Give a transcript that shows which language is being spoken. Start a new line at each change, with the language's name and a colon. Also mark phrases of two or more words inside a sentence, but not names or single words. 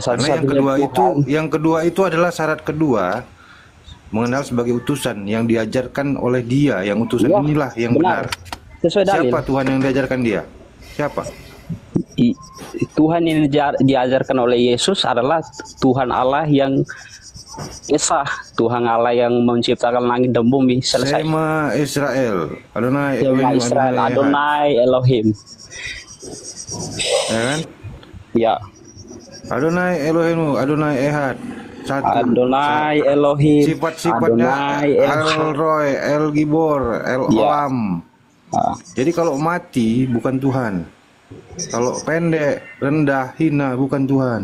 Indonesian: Karena yang kedua itu adalah syarat kedua, mengenal sebagai utusan yang diajarkan oleh Dia, yang utusan Ya, inilah yang benar. Sesuai dalil. Siapa Tuhan yang diajarkan Dia? Siapa? Tuhan yang diajarkan oleh Yesus adalah Tuhan Allah yang Esa, Tuhan Allah yang menciptakan langit dan bumi. Selesai.
Hebrew: שמע ישראל, אדוני Shema Elohim, Israel, אדוני אחד. אדוני אלוהים.
Indonesian: Ya kan? Ya,
Hebrew: אדוני אלוהים, אדוני אחד.
Indonesian: Satu.
Hebrew: אדוני אלוהים.
Indonesian: Sifat-sifatnya
Hebrew: Adonai אל רואי, אל גיבור, אל
Indonesian: Ya.
Hebrew: Olam. Ah,
Indonesian: Jadi kalau mati bukan Tuhan. Kalau pendek, rendah, hina bukan Tuhan.